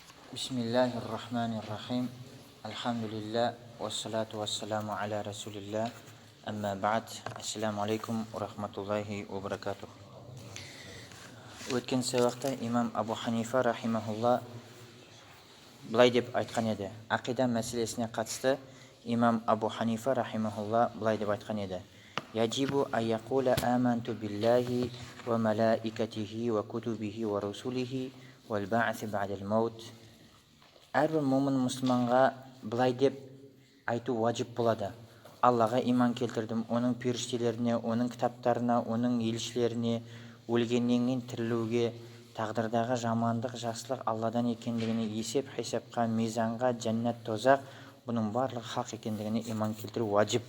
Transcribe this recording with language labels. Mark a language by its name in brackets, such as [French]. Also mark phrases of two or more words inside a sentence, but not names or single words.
[Arabic] بسم الله الرحمن الرحيم. الحمد لله، والصلاة والسلام على رسول الله. أما بعد. السلام عليكم ورحمة الله وبركاته. [Kazakh] Өткен сабақта имам Абу Ханифа рахимахулла былай деп айтқан еді. Ақида мәселесіне қатысты имам Абу Ханифа рахимахулла былай деп айтқан еді. [Arabic] يجب أن يقول آمنت بالله وملائكته وكتبه ورسله والبعث بعد الموت. [Kazakh] Әрбір момын мұсылманға былай деп айту ваджиб болады. Аллаға иман келтірдім, оның періштелеріне, оның кітаптарына, оның елшілеріне, өлгеннен кейін тірілуге, тағдырдағы жамандық, жақсылық Алладан екендігіне, есеп-хисапқа, мизанға, жәннат, тозақ, бұның барлығы хақ екендігіне иман келтіру ваджиб.